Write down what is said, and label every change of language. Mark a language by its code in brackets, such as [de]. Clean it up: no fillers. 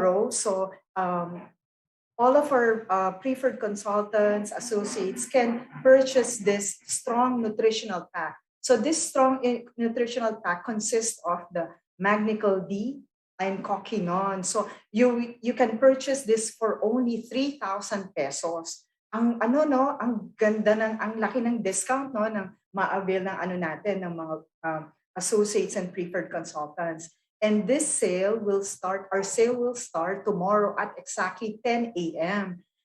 [en] So all of our preferred consultants, associates can purchase this strong nutritional pack. So this strong nutritional pack consists of the Magnicol D and Coquinon. So you can purchase this for only 3,000 pesos. [tl] Ang ang ganda ang laki ng discount ng ma-avail ng natin ng mga [en] associates and preferred consultants. And this sale will start, our sale will start tomorrow at exactly 10 a.m.